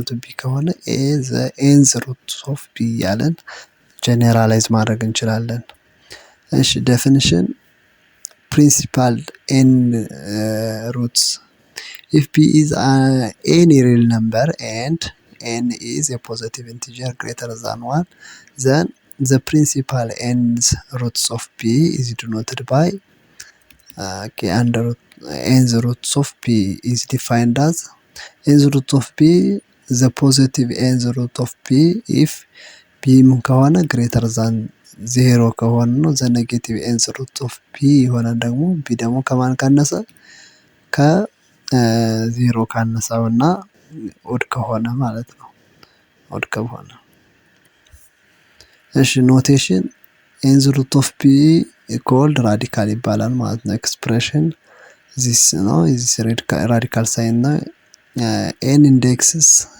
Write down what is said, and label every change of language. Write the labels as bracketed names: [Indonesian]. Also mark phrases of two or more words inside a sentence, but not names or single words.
[English] to b ከሆነ a the nth root of b [Amharic] እያልን ጀነራላይዝ ማድረግ እንችላለን። እሺ [English] definition principal n roots if b is any real number and n is a positive integer greater than one then the principal nth roots of b is denoted by under nth roots of b is defined as nth root of b the positive nth root of b if b [Amharic] ምን ከሆነ [English] greater than 0 [Amharic] ከሆነ ነው። [English] the negative nth root of b [Amharic] ይሆናል ደግሞ b ደግሞ ከማን ካነሰ ከ0 ካነሰውና [English] ኦድ [Amharic] ከሆነ ማለት ነው። [English] ኦድ [Amharic] ከሆነ እሺ [English] ኖቴሽን nth root of b called radical [Amharic] ይባላል ማለት ነው። [English] expression this ነው። this radical sign ነው። n index